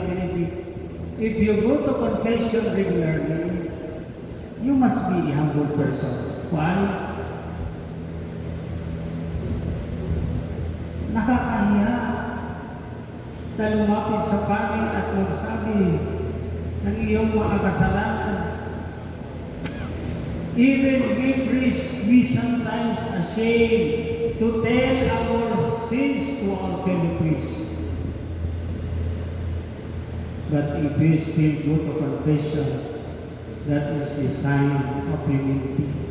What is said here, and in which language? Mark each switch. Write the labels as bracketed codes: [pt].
[en] Benedict, if you go to confession regularly, you must be a humble person. Why? [tl] Nakakahiya na lumapit sa pari at magsabi ng iyong mga kasalanan. [en] Even we priests, we sometimes ashamed to tell our sins to our fellow priests. But if we still go to confession, that is the sign of humility.